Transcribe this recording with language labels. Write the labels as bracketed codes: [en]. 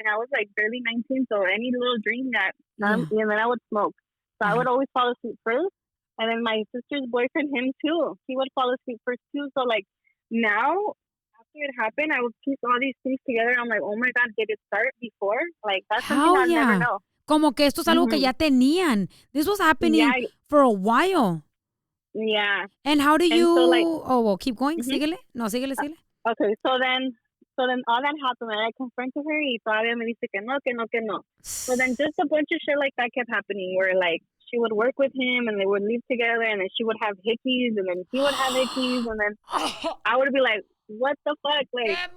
[en] I was like barely 19, so any little dream that, and then I would smoke. So I would always fall asleep first, and then my sister's boyfriend, him too, he would fall asleep first too. So like now, after it happened, I would piece all these things together. I'm like, oh my God, did it start before? Like, that's something I'll never know. [es] Como que esto es algo que ya tenían. [en] This was happening for a while. Yeah. And how do you? So, like, well, keep going. [es] Síguele. No, síguele. [en] Okay, so then all that happened, and I confronted her, [es] y todavía me dice que no. [en] So then just a bunch of shit like that kept happening, where like she would work with him, and they would live together, and then she would have hickeys, and then he would have hickeys, and then I would be like, what the fuck, like,